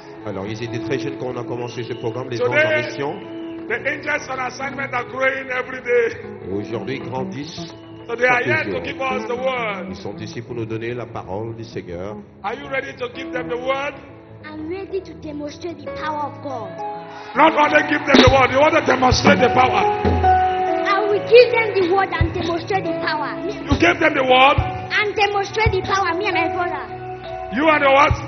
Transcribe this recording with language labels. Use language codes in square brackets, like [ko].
[fr] Alors, ils étaient très jeunes quand on a commencé ce programme, les [en] Today, [fr] anges en mission. [en] The angels on assignment are growing every day. [fr] Aujourd'hui, ils grandissent. [en] So they are here to give us the word. [fr] Ils sont ici pour nous donner la parole du Seigneur. [en] Are you ready to give them the word? I'm ready to demonstrate the power of God. Not only give them the word, you want to demonstrate the power. I will give them the word and demonstrate the power. You give them the word and demonstrate the power, me and my brother. You and your what?